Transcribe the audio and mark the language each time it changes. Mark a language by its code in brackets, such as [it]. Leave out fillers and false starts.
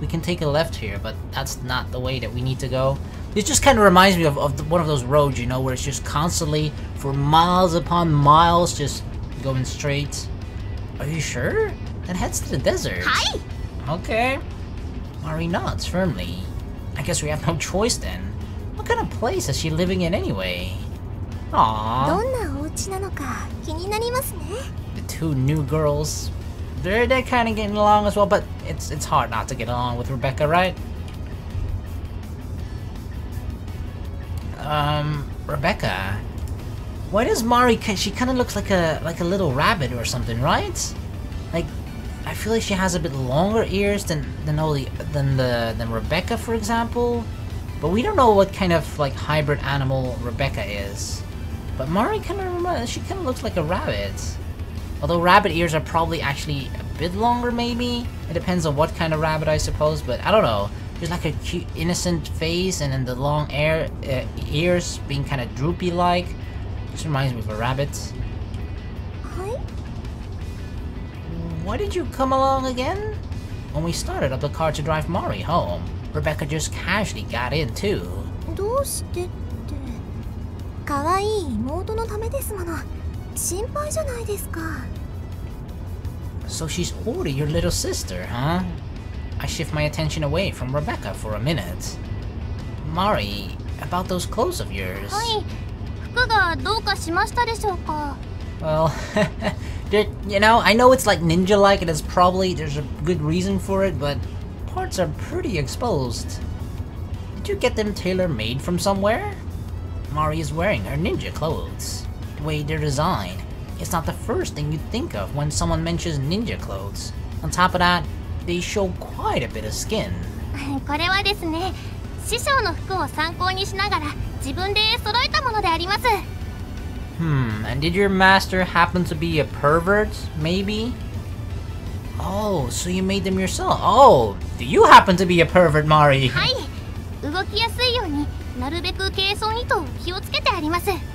[en] We can take a left here, but that's not the way that we need to go. This just kind of reminds me of one of those roads, you know, where it's just constantly, for miles upon miles, just going straight. Are you sure? that heads to the desert. Hi. Okay. Mari nods firmly. I guess we have no choice then. What kind of place is she living in anyway? Aww. [ja] どんなお家なのか気になりますね。 [en] The two new girls, they're kind of getting along as well, but it's hard not to get along with Rebecca, right? Rebecca, why does Mari? She kind of looks like a little rabbit or something, right? Like, I feel like she has a bit longer ears than Rebecca, for example. But we don't know what kind of like hybrid animal Rebecca is. But Mari kind of looks like a rabbit. Although rabbit ears are probably actually a bit longer, maybe. It depends on what kind of rabbit, I suppose. But I don't know. There's like a cute, innocent face, and then the long ears being kind of droopy-like. Just reminds me of a rabbit. Hi. Why did you come along again? When we started up the car to drive Mari home, Rebecca just casually got in too. [ja] どうしてって可愛い妹のためですもの。心配じゃないですか。 [en] So she's holding your little sister, huh? I shift my attention away from Rebecca for a minute. Mari, about those clothes of yours. [ja] はい。服がどうかしましたでしょうか。 [en] Well, you know, I know it's like ninja-like and there's a good reason for it, but parts are pretty exposed. Did you get them tailor-made from somewhere? Mari is wearing her ninja clothes. The way they're designed, it's not the first thing you think of when someone mentions ninja clothes. On top of that, they show quite a bit of skin. [ja] これはですね、師匠の服を参考にしながら自分で揃えたものであります。 [en] And did your master happen to be a pervert, maybe? Oh, so you made them yourself. Oh, do you happen to be a pervert, Mari? [ja] はい。動きやすいようになるべく軽装にと気をつけてあります。